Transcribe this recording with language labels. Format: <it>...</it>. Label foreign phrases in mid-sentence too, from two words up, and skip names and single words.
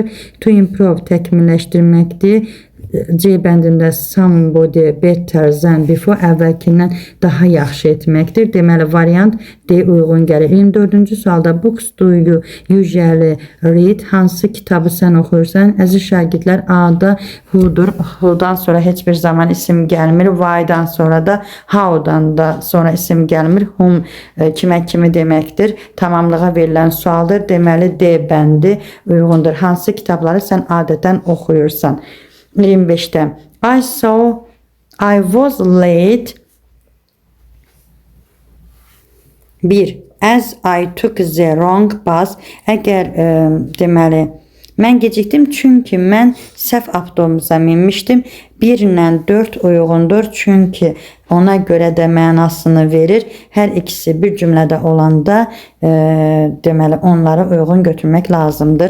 <en>To improve, təkmilləşdirməkdir.</en> <az>C bəndində</az> <en>somebody better than before,</en> <az>əvvəlkindən daha yaxşı etməkdir. Deməli variant D uyğun gəlir. 24-cü sualda</az> <en>books do you usually read,</en> <az>hansı kitabı sən oxuyursan? Əziz şagirdlər, A-da who'dur. Who'dan sonra heç bir zaman isim gəlmir. Why-dan sonra da how-dan da sonra isim gəlmir. Whom kimə kimi deməkdir. Tamamlığa verilən sualdır. Deməli D bəndi uyğundur. Hansı kitabları sən adətən oxuyursan?</az> <en>25'də I was late. 1. As I took the wrong bus.</en> <az>Əgər deməli mən gecikdim çünki mən səhv avtobusa minmişdim. 1 ilə 4 uyğundur çünki ona görə də mənasını verir. Hər ikisi bir cümlədə olanda deməli onları uyğun götürmək lazımdır.</az>